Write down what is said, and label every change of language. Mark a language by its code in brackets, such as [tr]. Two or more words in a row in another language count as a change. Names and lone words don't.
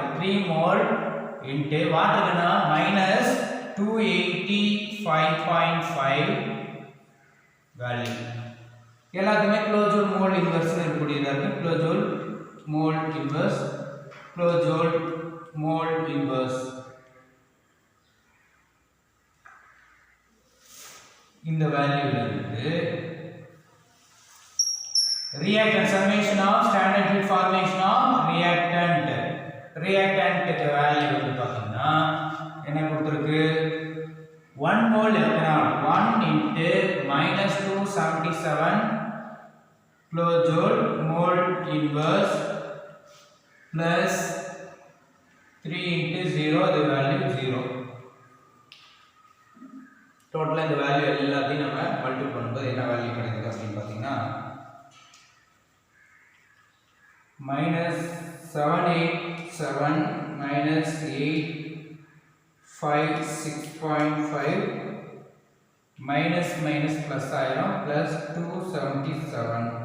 [en] 3 mole into waterna -285.5 value. [ta] எல்லாத்துமே [en] kilojoule mole inverse [ta] இருக்கக்கூடியதா இருக்கு. [en] kilojoule mole inverse, kilojoule mole inverse. [ta] இந்த வேல்யூல இருந்து [en] reactant summation of standard heat formation of reactant [ta] க்கு வேல்யூ வந்து பாத்தீங்கன்னா என்ன கொடுத்திருக்கு? [en] 1 mole ethanol 1 * -277 kilojoule mole inverse plus 3 * 0 the value 0. [ta] டோட்டலா இந்த வேல்யூ எல்லாத்தையும் நம்ம மல்டிப்ளை பண்ணும்போது என்ன வேல்யூ கிடைக்குது அப்படின்னு பாத்தீங்கன்னா -787 -856.5 [en] minus plus [ta] ஆயிரும் plus 277.